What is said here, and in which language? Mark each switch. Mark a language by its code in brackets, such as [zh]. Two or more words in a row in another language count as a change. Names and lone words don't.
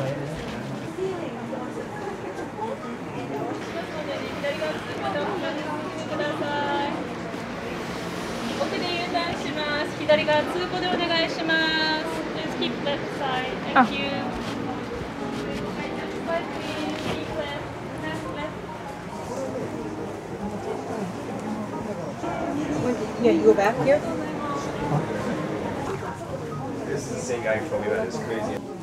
[ja] 奥で U ターンします。左側通行でお願いします。 [en] Just keep left side. Thank you. Right, please. Keep left. Left. Yeah, you go back here? This is the same guy who told me that it's crazy.